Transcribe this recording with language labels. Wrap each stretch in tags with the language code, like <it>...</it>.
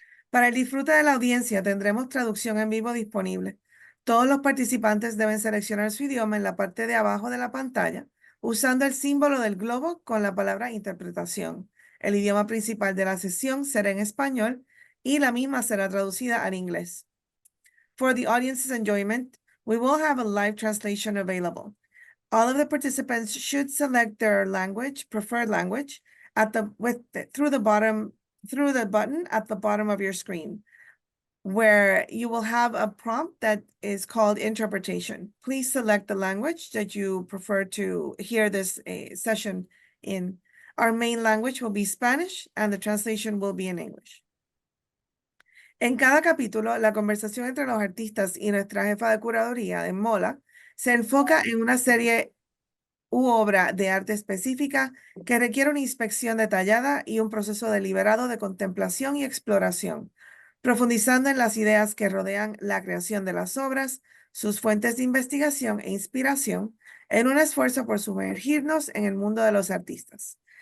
<es>Para el disfrute de la audiencia tendremos traducción en vivo disponible. Todos los participantes deben seleccionar su idioma en la parte de abajo de la pantalla usando el símbolo del globo con la palabra interpretación. El idioma principal de la sesión será en español y la misma será traducida al inglés.</es> <en>For the audience's enjoyment, we will have a live translation available. All of the participants should select their preferred language, through the button at the bottom of your screen, where you will have a prompt that is called interpretation. Please select the language that you prefer to hear this session in. Our main language will be Spanish, and the translation will be in English.</en> <es>En cada capítulo, la conversación entre los artistas y nuestra jefa de curaduría de MOLA se enfoca en una serie u obra de arte específica que requiere una inspección detallada y un proceso deliberado de contemplación y exploración, profundizando en las ideas que rodean la creación de las obras, sus fuentes de investigación e inspiración, en un esfuerzo por sumergirnos en el mundo de los artistas.</es>